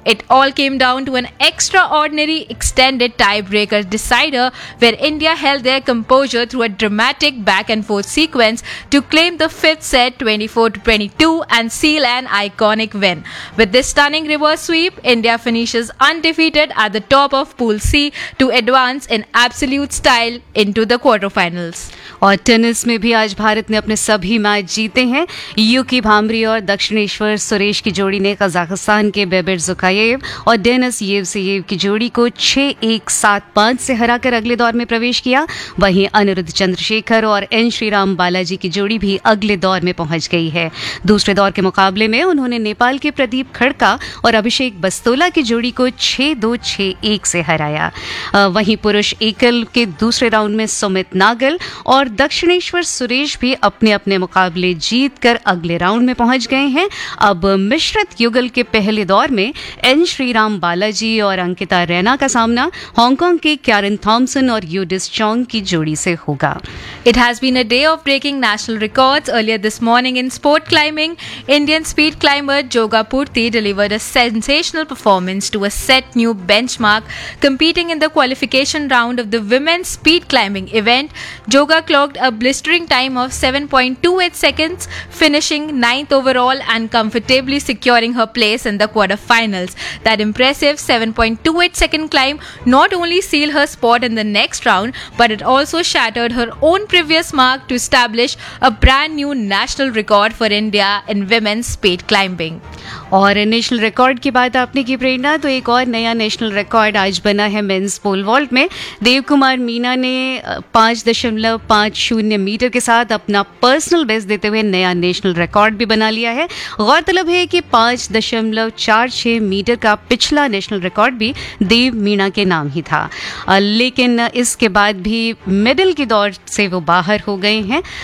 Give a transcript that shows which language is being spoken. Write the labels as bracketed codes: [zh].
[en] It all came down to an extraordinary extended tiebreaker decider where India held their composure through a dramatic back and forth sequence to claim the fifth set 24-22 and seal an iconic win. With this stunning reverse sweep, India finishes undefeated at the top of Pool C to advance in absolute style into the quarterfinals. [hi] और tennis में भी आज भारत ने अपने सभी match जीते हैं. यूकी भामरी और दक्षिणेश्वर सुरेश की जोड़ी ने कजाकिस्तान के बेबर जुकायेव और डेनिस येवसेयेव की जोड़ी को 6-1-7-5 से हराकर अगले दौर में प्रवेश किया. वहीं अनिरुद्ध चंद्रशेखर और एन श्रीराम बालाजी की जोड़ी भी अगले दौर में पहुंच गई है. दूसरे दौर के मुकाबले में उन्होंने नेपाल के प्रदीप खड़का और अभिषेक बस्तोला की जोड़ी को 6-2-6-1 से हराया. वहीं पुरुष एकल के दूसरे राउंड में सुमित नागल और दक्षिणेश्वर सुरेश भी अपने अपने मुकाबले जीत कर अगले राउंड में पहुंच गए हैं. अब मिश्रित युगल के पहले दौर में एन श्रीराम बालाजी और अंकिता रैना का सामना हांगकांग के कैरन थॉमसन और यूडिस चोंग की जोड़ी से होगा. [en] It has been a day of breaking national records. Earlier this morning in sport climbing, Indian speed climber Joga Purti delivered a sensational performance to a set new benchmark competing in the qualification round of the women's speed climbing event. Joga clocked a blistering time of 7.28 seconds, finishing 9th overall and comfortably securing her place in the quarterfinals. That impressive 7.28 second climb not only sealed her spot in the next round, but it also shattered her own previous mark to establish a brand new national record for India in women's speed climbing. [hi] और national record की बात आपने की प्रेरणा, तो एक और नया national record आज बना है मेंस पोल वॉल्ट में. देव कुमार मीना ने 5.50 मीटर के साथ अपना पर्सनल बेस्ट देते हुए नया नेशनल रिकॉर्ड भी बना लिया है. गौरतलब है कि 5.46 मीटर का पिछला नेशनल रिकॉर्ड भी देव मीना के नाम ही था, लेकिन इसके बाद भी मेडल की दौड़ से वो बाहर हो गए हैं.